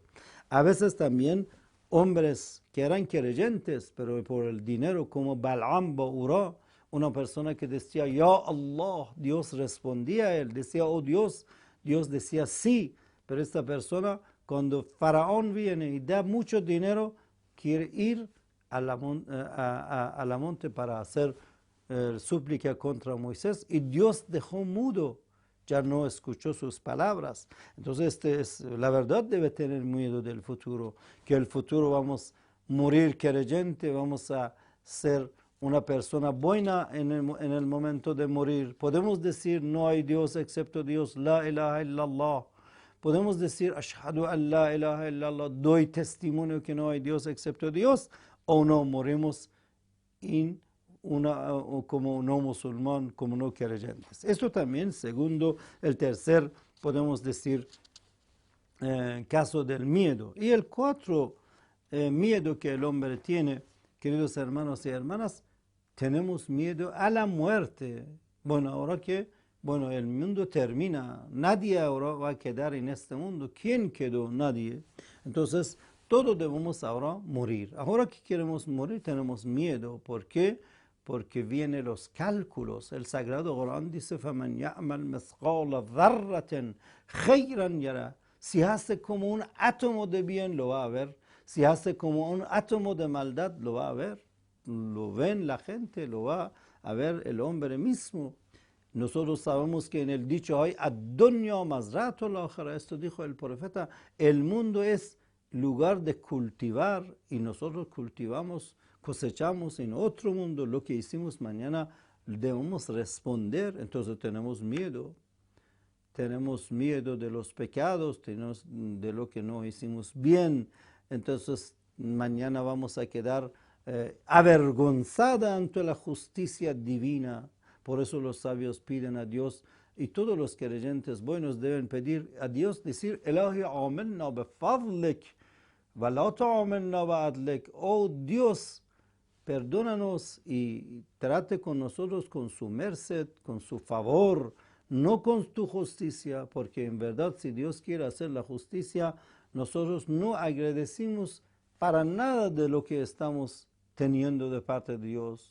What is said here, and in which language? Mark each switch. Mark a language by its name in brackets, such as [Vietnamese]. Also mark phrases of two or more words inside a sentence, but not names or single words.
[Spanish] A veces también hombres que eran creyentes, pero por el dinero, como Bal'am Ba'ura, una persona que decía, [Arabic] يا الله, [Spanish] Dios respondía a él, decía, oh Dios, Dios decía sí, pero esta persona, cuando Faraón viene y da mucho dinero, quiere ir a la monte para hacer súplica contra Moisés, y Dios dejó mudo, ya no escuchó sus palabras. Entonces, la verdad debe tener miedo del futuro, que el futuro vamos a morir creyente, vamos a ser una persona buena en el momento de morir. Podemos decir, no hay Dios excepto Dios, [Arabic] لا إله إلا الله, [Spanish] podemos decir, [Arabic] أشهد أن لا إله إلا الله, [Spanish] doy testimonio que no hay Dios excepto Dios, o no, morimos como no musulmán, como no creyentes. Esto también, segundo, el tercer, podemos decir, caso del miedo. Y el cuatro miedo que el hombre tiene, queridos hermanos y hermanas, tenemos miedo a la muerte. Bueno, ahora que el mundo termina, nadie ahora va a quedar en este mundo. ¿Quién quedó? Nadie. Entonces, todos debemos ahora morir. Ahora que queremos morir, tenemos miedo. ¿Por qué? Porque vienen los cálculos. El Sagrado Corán dice, [Arabic] فَمَنْ يَعْمَلْ مِثْقَالَ ذَرَّةٍ خَيْرًا يَرَهُ. [Spanish] Si hace como un átomo de bien, lo va a ver. Si hace como un átomo de maldad, lo va a ver. Lo ven la gente, lo va a ver el hombre mismo. Nosotros sabemos que en el dicho hay [Arabic] الدنيا مزرعة الآخرة, [Spanish] esto dijo el profeta, el mundo es lugar de cultivar y nosotros cultivamos, cosechamos en otro mundo lo que hicimos mañana, debemos responder, entonces tenemos miedo. Tenemos miedo de los pecados, tenemos de lo que no hicimos bien, entonces mañana vamos a quedar avergonzada ante la justicia divina. Por eso los sabios piden a Dios y todos los creyentes buenos deben pedir a Dios, decir, [Arabic] إلهي عاملنا بفضلك ولا تعاملنا بعدلك. [Spanish] Oh Dios, perdónanos y trate con nosotros con su merced, con su favor, no con tu justicia, porque en verdad si Dios quiere hacer la justicia, nosotros no agradecemos para nada de lo que estamos teniendo de parte de Dios.